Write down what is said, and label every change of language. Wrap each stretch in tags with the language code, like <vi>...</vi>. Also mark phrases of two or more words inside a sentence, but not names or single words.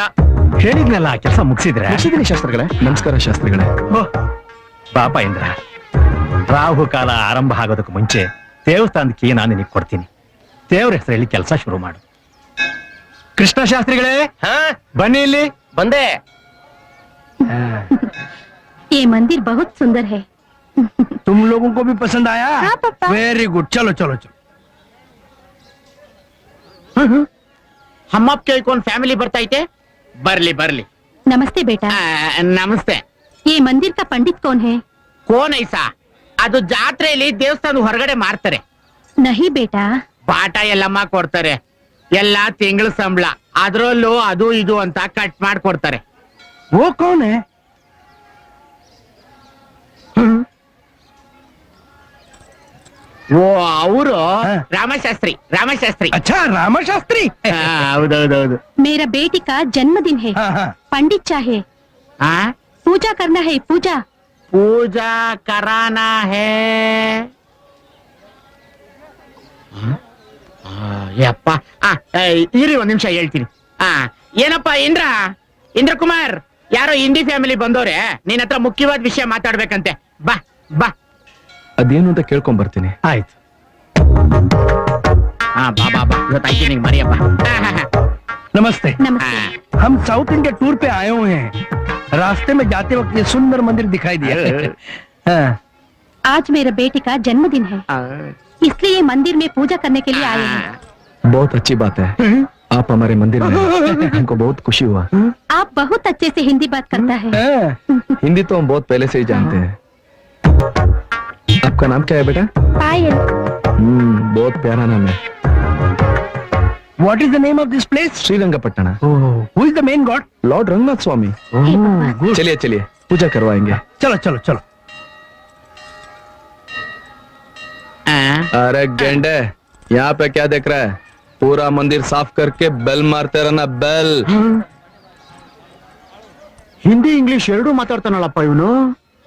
<kn>ಹೇಳಿದ್ನಲ್ಲ ಕೆಲಸ ಮುಗಿಸಿದ್ರೆ ಮುಗಿಸಿದ್ದೀನಿ ಶಾಸ್ತ್ರಿಗಳೇ. ನಮಸ್ಕಾರ ಶಾಸ್ತ್ರಿಗಳೇ. ಪಾಪ ಇಂದ್ರ, ರಾಹು ಕಾಲ ಆರಂಭ ಆಗೋದಕ್ಕೆ ಮುಂಚೆ ದೇವಸ್ಥಾನದ ಕೀ ನಾನು ನಿನಗೆ ಕೊಡ್ತೀನಿ. ದೇವ್ರ ಹೆಸರಲ್ಲಿ ಕೆಲಸ ಶುರು ಮಾಡು. ಕೃಷ್ಣ ಶಾಸ್ತ್ರಿಗಳೇ, ಬನ್ನಿ ಇಲ್ಲಿ. ಬಂದೆ.</kn> <hi>ये मंदिर बहुत सुंदर है। तुम लोगों को भी पसंद आया? हाँ, पापा।</hi> <en>very good,</en> <hi>चलो चलो चलो.</hi> <kn>ಹಮ್ಮಪ್ಪ ಕೇಳ್ಕೊಂಡ್ ಫ್ಯಾಮಿಲಿ ಬರ್ತೈತೆ. ಬರ್ಲಿ ಬರ್ಲಿ.</kn> <hi>नमस्ते बेटा।</hi> <kn>ನಮಸ್ತೆ.</kn> <hi>ये मंदिर का पंडित कौन है? कौन ऐसा?</hi> <kn>ಅದು ಜಾತ್ರೆಯಲ್ಲಿ ದೇವಸ್ಥಾನ ಹೊರಗಡೆ ಮಾರ್ತಾರೆ.</kn> <hi>नहीं बेटा,</hi> <kn>ಪಾಠ ಎಲ್ಲಮ್ಮ ಕೊಡ್ತಾರೆ. ಎಲ್ಲಾ ತಿಂಗಳ ಸಂಬಳ, ಅದ್ರಲ್ಲೂ ಅದು ಇದು ಅಂತ ಕಟ್ ಮಾಡ್ಕೊಡ್ತಾರೆ.</kn> <hi>वो कौन है?</hi> <kn>ಓ ಅವರು ಹಾ. ರಾಮಶಾಸ್ತ್ರಿ. ರಾಮಶಾಸ್ತ್ರಿ.</kn> <hi>अच्छा रामा शास्त्री.</hi> <kn>ಹೌದೌದೌದು.</kn> <hi>मेरा बेटी का जन्मदिन है। हाँ हाँ. पंडित चाहे, ಆ पूजा करना है, पूजा। पूजा करना है.</hi> <kn>ಯಪ್ಪ, ಇರಿ ಒಂದ್ ನಿಮಿಷ ಹೇಳ್ತೀನಿ. ಏನಪ್ಪ ಇಂದ್ರ ಕುಮಾರ್, ಯಾರೋ ಹಿಂದಿ ಫ್ಯಾಮಿಲಿ ಬಂದವ್ರೆ, ನಿನ್ ಹತ್ರ ಮುಖ್ಯವಾದ ವಿಷಯ ಮಾತಾಡ್ಬೇಕಂತೆ. ಬಾ ಬಾ. ಅದೇನು ಅಂತ ಕೇಳ್ಕೊಂಡ್ ಬರ್ತೀನಿ. ಆಯ್ತು. ಬಾ ಬಾ ಬಾ, ಇವತ್ತಾಯ್ತು ನಿಂಗೆ ಮರಿಯಪ್ಪ.</kn> <hi>नमस्ते. नमस्ते। हम साउथ इंडिया टूर पे आए हुए हैं. रास्ते में जाते वक्त ये सुंदर मंदिर दिखाई दिया. हाँ. आज मेरे बेटे का जन्मदिन है, इसलिए ये मंदिर में पूजा करने के लिए आए हैं। बहुत अच्छी बात है, आप हमारे मंदिर में आए। हमको बहुत खुशी हुआ। आप बहुत अच्छे से हिंदी बात करता है। हाँ. हिंदी तो हम बहुत पहले से ही जानते हैं। आपका नाम क्या है बेटा? पायल। बहुत प्यारा नाम है।</hi> <en>What is the name of this place?</en> <hi>श्रीरंगपट्टना।</hi> <en>Who is the main god?</en> <hi>लॉर्ड रंगनाथ स्वामी। हे भगवान।</hi> <en>Good.</en> <hi>चलिए चलिए पूजा करवाएंगे। चलो चलो चलो. अरे गेंडे, यहाँ पे क्या देख रहा है? पूरा मंदिर साफ करके बेल मारते रहना, बेल।</hi> <kn>ಹಿಂದಿ ಇಂಗ್ಲಿಷ್ ಎರಡೂ ಮಾತಾಡ್ತಾನಲ್ಲಪ್ಪ ಇವನು.</kn>